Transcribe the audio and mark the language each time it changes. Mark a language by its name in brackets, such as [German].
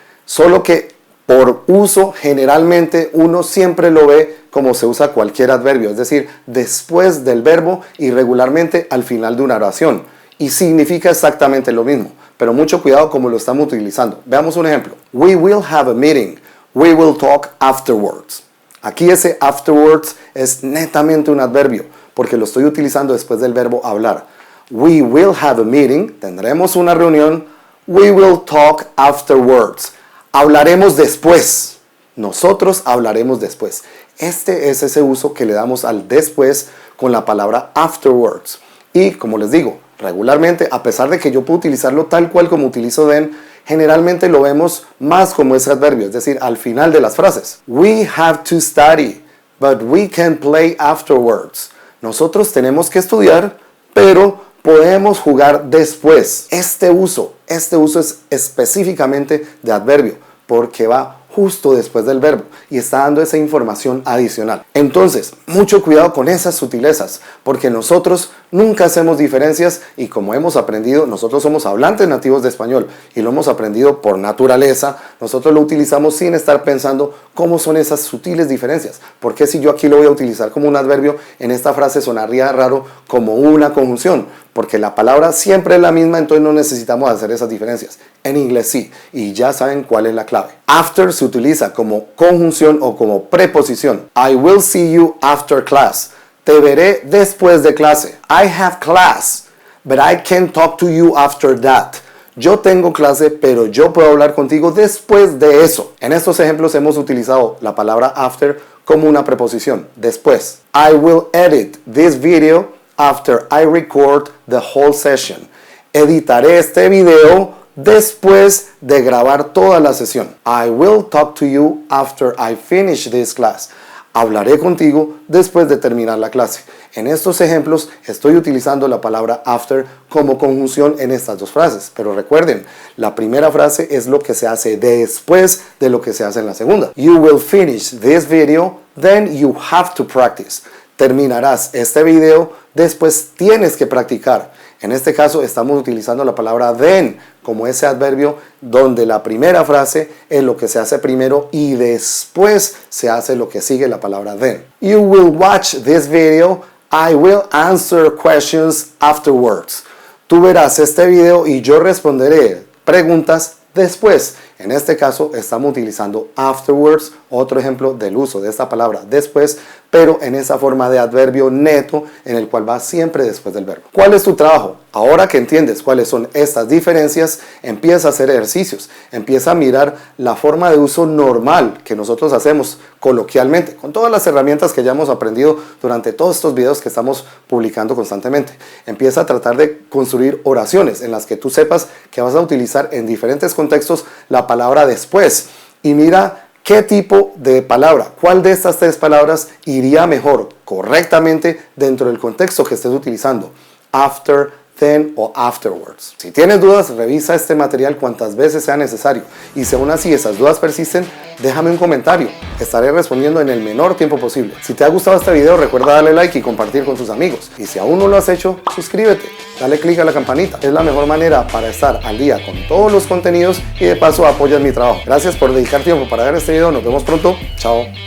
[Spanish] Solo que por uso generalmente uno siempre lo ve como se usa cualquier adverbio, es decir, después del verbo y regularmente al final de una oración. Y significa exactamente lo mismo, pero mucho cuidado como lo estamos utilizando. Veamos un ejemplo. [English] We will have a meeting. We will talk afterwards. [Spanish] Aquí ese afterwards es netamente un adverbio, porque lo estoy utilizando después del verbo hablar. [English] We will have a meeting. [Spanish] Tendremos una reunión. [English] We will talk afterwards. [Spanish] Hablaremos después. Nosotros hablaremos después. Este es ese uso que le damos al después con la palabra afterwards. Y como les digo, regularmente, a pesar de que yo puedo utilizarlo tal cual como utilizo then, generalmente lo vemos más como ese adverbio, es decir, al final de las frases. [English] We have to study, but we can play afterwards. [Spanish] Nosotros tenemos que estudiar, pero podemos jugar después. Este uso es específicamente de adverbio, porque va justo después del verbo y está dando esa información adicional. Entonces, mucho cuidado con esas sutilezas, porque nosotros nunca hacemos diferencias y como hemos aprendido, nosotros somos hablantes nativos de español y lo hemos aprendido por naturaleza, nosotros lo utilizamos sin estar pensando cómo son esas sutiles diferencias. Porque si yo aquí lo voy a utilizar como un adverbio, en esta frase sonaría raro como una conjunción, porque la palabra siempre es la misma, entonces no necesitamos hacer esas diferencias. En inglés sí, y ya saben cuál es la clave. After se utiliza como conjunción o como preposición. [English] I will see you after class. [Spanish] Te veré después de clase. [English] I have class, but I can talk to you after that. [Spanish] Yo tengo clase, pero yo puedo hablar contigo después de eso. En estos ejemplos hemos utilizado la palabra after como una preposición, después. [English] I will edit this video after I record the whole session. [Spanish] Editaré este video después de grabar toda la sesión. [English] I will talk to you after I finish this class. [Spanish] Hablaré contigo después de terminar la clase. En estos ejemplos estoy utilizando la palabra after como conjunción en estas dos frases. Pero recuerden, la primera frase es lo que se hace después de lo que se hace en la segunda. [English] You will finish this video, then you have to practice. [Spanish] Terminarás este video, después tienes que practicar. En este caso estamos utilizando la palabra then como ese adverbio donde la primera frase es lo que se hace primero y después se hace lo que sigue la palabra then. [English] You will watch this video. I will answer questions afterwards. [Spanish] Tú verás este video y yo responderé preguntas después. En este caso estamos utilizando afterwards, otro ejemplo del uso de esta palabra después, pero en esa forma de adverbio neto en el cual va siempre después del verbo. ¿Cuál es tu trabajo? Ahora que entiendes cuáles son estas diferencias, empieza a hacer ejercicios, empieza a mirar la forma de uso normal que nosotros hacemos coloquialmente, con todas las herramientas que ya hemos aprendido durante todos estos videos que estamos publicando constantemente. Empieza a tratar de construir oraciones en las que tú sepas que vas a utilizar en diferentes contextos la palabra después y mira qué tipo de palabra, cuál de estas tres palabras iría mejor correctamente dentro del contexto que estés utilizando. [English] After, then o afterwards. [Spanish] Si tienes dudas, revisa este material cuantas veces sea necesario. Y si aún así esas dudas persisten, déjame un comentario. Estaré respondiendo en el menor tiempo posible. Si te ha gustado este video, recuerda darle like y compartir con tus amigos. Y si aún no lo has hecho, suscríbete. Dale click a la campanita. Es la mejor manera para estar al día con todos los contenidos y de paso apoyas mi trabajo. Gracias por dedicar tiempo para ver este video. Nos vemos pronto. Chao.